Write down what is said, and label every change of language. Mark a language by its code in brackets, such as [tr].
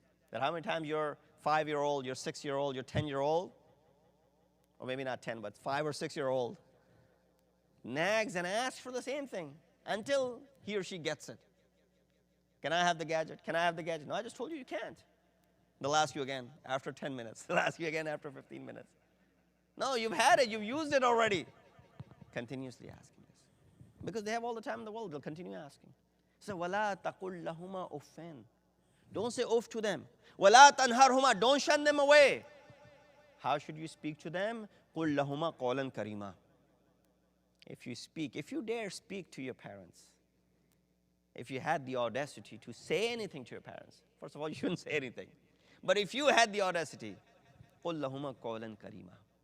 [en] That how many times your 5-year-old, your 6-year-old, your 10-year-old, or maybe not 10, but 5 or 6-year-old, nags and asks for the same thing until he or she gets it. Can I have the gadget? Can I have the gadget? No, I just told you you can't. They'll ask you again after 10 minutes. They'll ask you again after 15 minutes. No, you've had it. You've used it already. Continuously asking this. Because they have all the time in the world. They'll continue asking. So, [ar] وَلَا تَقُلْ لَهُمَا أُفٍّ. [en] Don't say uff to them. [ar] وَلَا تَنْهَرْهُمَا. [en] Don't shun them away. How should you speak to them? [ar] قُلْ لَهُمَا قَوْلًا كَرِيمًا. [en] If you dare speak to your parents, if you had the audacity to say anything to your parents, first of all, you shouldn't say anything. But if you had the audacity, [ar] قُلْ لَهُمَا قَوْلًا كَرِيمًا.